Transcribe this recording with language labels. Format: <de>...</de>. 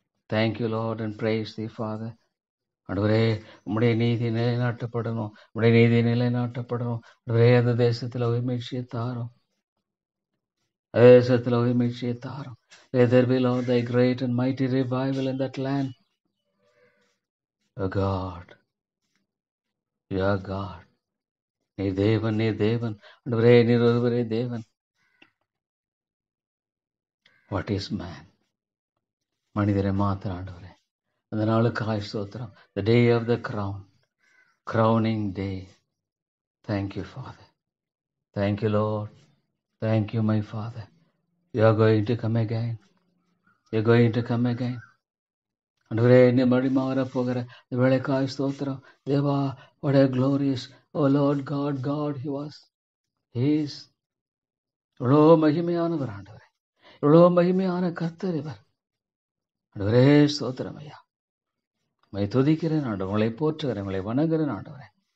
<en>Thank you Lord and praise thee Father.</en> <ta>ஆண்டவரே, உம்முடைய நீதி நிலைநாட்டப்படணும், உம்முடைய நீதி நிலைநாட்டப்படணும். ஆண்டவரே, அந்த தேசத்தில் உயிர்மீழ்ச்சியை தாரும், தேசத்தில் உயிர்மீழ்ச்சியை தாரும்.</ta> <en>Let there be Lord thy great and mighty revival in that land. Oh God, you are God.</en> <ta>நீர் தேவன். ஆண்டவரே, நீர் ஒருவரே தேவன்.</ta> <en>What is man?</en> <ta>மனிதரை மாத்திர ஆண்டவரே. அந்த நாளுக்காய் ஸ்தோத்திரம்.</ta> <en>The day of the crowning day. Thank you Father. Thank you Lord. Thank you my Father. You are going to come again. You are going to come again.</en> <ta>ஆண்டவரே, நீ மறுபடியும் வரப்போகிற வேளைக்காய் ஸ்தோத்திரம். தேவா,</ta> <en>what a glorious, oh Lord God he is.</en> <ta>இவ்வளோ மகிமையானவர் ஆண்டவரே, இவ்வளோ மகிமையான கர்த்தர் இவர். ஆண்டவரே ஸ்தோத்திரம் ஐயா. உங்களை துதிக்கிறேன் ஆண்டவர், உங்களை போற்றுகிறேன், உங்களை வணங்குகிறேன் ஆண்டவரே.</ta>